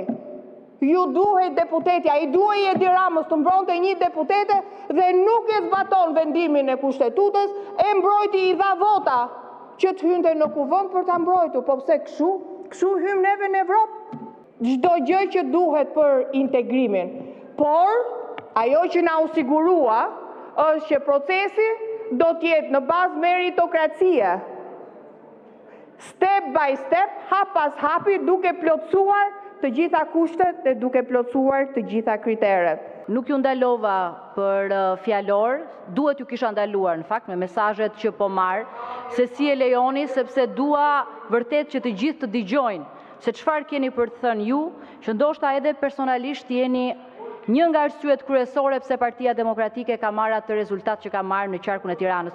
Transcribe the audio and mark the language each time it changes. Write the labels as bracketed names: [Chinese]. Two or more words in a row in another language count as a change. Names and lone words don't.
[Albanian] Ju duhej deputetja, i duhej Edi Ramës të mbronte një deputete dhe nuk e zbaton vendimin e kushtetutës, e mbrojti i dha vota që të hynte në kuvend për ta mbrojtur. Po pse kështu? Kështu hym neve në Evropë. Çdo gjë që duhet për integrimin. Por ajo që na u sigurua është që procesi do të jetë në bazë meritokracie. [English] Step by step, [Albanian] hap pas hapi, duke plotësuar të gjitha kushtet dhe duke plotësuar të gjitha kriteret. Nuk ju ndalova për fjalor, duhet ju kisha ndaluar në fakt me mesazhet që po marr, se si e lejoni, sepse dua vërtet që të gjithë të dëgjojnë se çfarë keni për të thënë ju, që ndoshta edhe personalisht jeni një nga arsyet kryesore pse Partia Demokratike ka marrë atë rezultat që ka marrë në qarkun e Tiranës.